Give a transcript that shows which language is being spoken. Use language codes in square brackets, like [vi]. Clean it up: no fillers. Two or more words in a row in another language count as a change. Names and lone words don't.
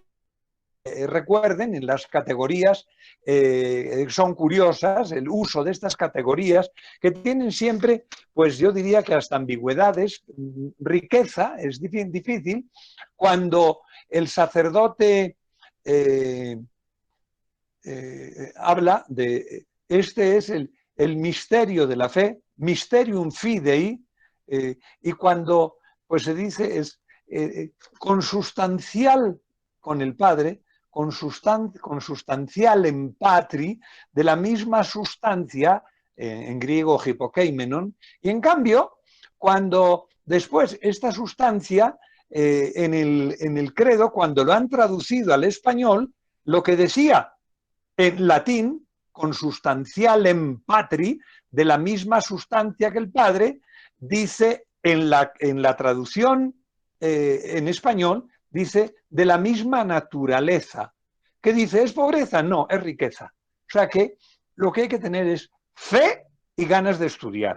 [es] Recuerden, en las categorías son curiosas, el uso de estas categorías que tienen siempre, pues yo diría que hasta ambigüedades, riqueza, es difícil, cuando el sacerdote habla de, este es el misterio de la fe, [la] mysterium fidei, [es] y cuando pues se dice es consustancial con el Padre, [la] consustancial en patri, [es] de la misma sustancia, en griego hipokeimenon, y en cambio, cuando después esta sustancia, en el credo, cuando lo han traducido al español, lo que decía en latín, [la] consustancialem patri, [es] de la misma sustancia que el Padre, dice en la traducción en español, dice de la misma naturaleza. ¿Qué dice? ¿Es pobreza? No, es riqueza. O sea que lo que hay que tener es fe y ganas de estudiar.